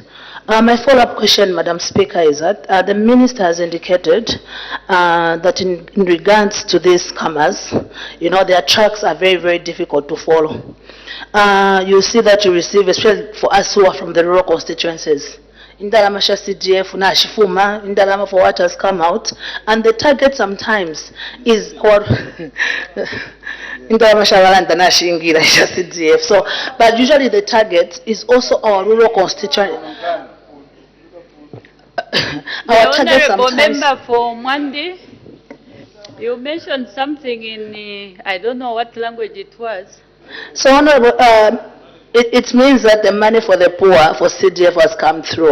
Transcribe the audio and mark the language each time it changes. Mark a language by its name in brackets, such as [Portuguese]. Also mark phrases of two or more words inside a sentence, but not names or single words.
[English] My follow-up question, Madam Speaker, is that the Minister has indicated that in regards to these scammers, you know, their tracks are very, very difficult to follow. You see that you receive, especially for us who are from the rural constituencies, [Bemba] indalama sha CDF na shifuma, indalama [English] for what has come out, and the target sometimes is or [Bemba] indalama sha balanda na shingira sha CDF. [English] So, but usually the target is also our rural constituency. Our target sometimes. Member for Mwandi, you mentioned something in I don't know what language it was. So, Honorable, it means that the money for the poor for CDF has come through.